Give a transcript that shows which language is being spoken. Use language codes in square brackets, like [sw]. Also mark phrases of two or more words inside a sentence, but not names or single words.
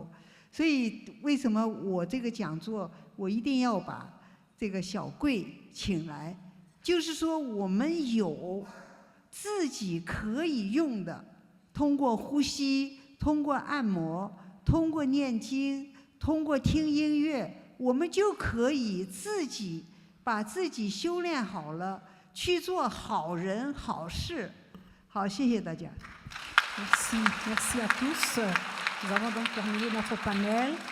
[zh] 所以为什么我这个讲座我一定要把这个小贵请来，就是说我们有自己可以用的，通过呼吸，通过按摩，通过念经，通过听音乐，我们就可以自己把自己修炼好了，去做好人好事。好，谢谢大家。 [fr] Merci, merci à tous. Nous avons donc terminé notre panel.